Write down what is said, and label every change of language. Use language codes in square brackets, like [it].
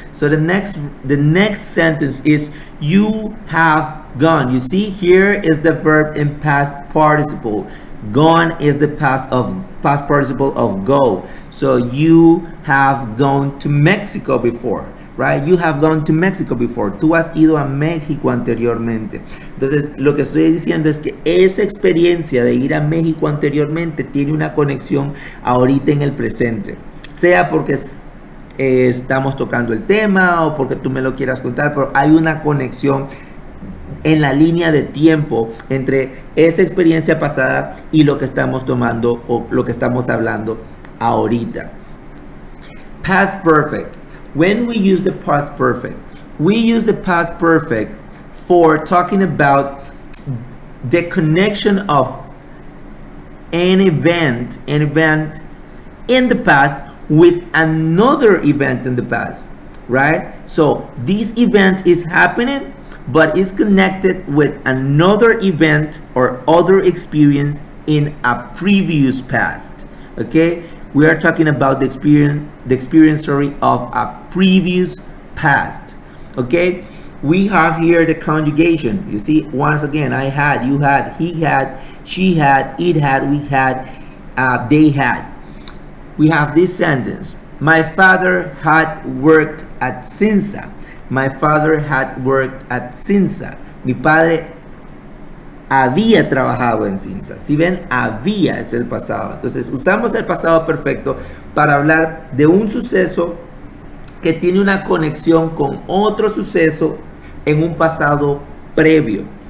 [en] So the next sentence is you have gone. You see, here is the verb in past participle. Gone is the past participle of go. So you have gone to Mexico before. Right? You have gone to Mexico before. [es] Tú has ido a México anteriormente. Entonces, lo que estoy diciendo es que esa experiencia de ir a México anteriormente tiene una conexión ahorita en el presente. Sea porque estamos tocando el tema o porque tú me lo quieras contar, pero hay una conexión en la línea de tiempo entre esa experiencia pasada y lo que estamos tomando o lo que estamos hablando ahorita. [en] Past perfect. When we use the past perfect, we use the past perfect for talking about the connection of an event in the past with another event in the past, right? So this event is happening, but it's connected with another event or other experience in a previous past. Okay, we are talking about the experience story of a previous past. Okay, we have here the conjugation. You see, once again, I had, you had, he had, she had, it had, we had, they had. We have this sentence. My father had worked at Cinza. My father had worked at Cinza. [es] Mi padre había trabajado en Cinza. Si ven, había es el pasado. Entonces usamos el pasado perfecto para hablar de un suceso que tiene una conexión con otro suceso en un pasado previo.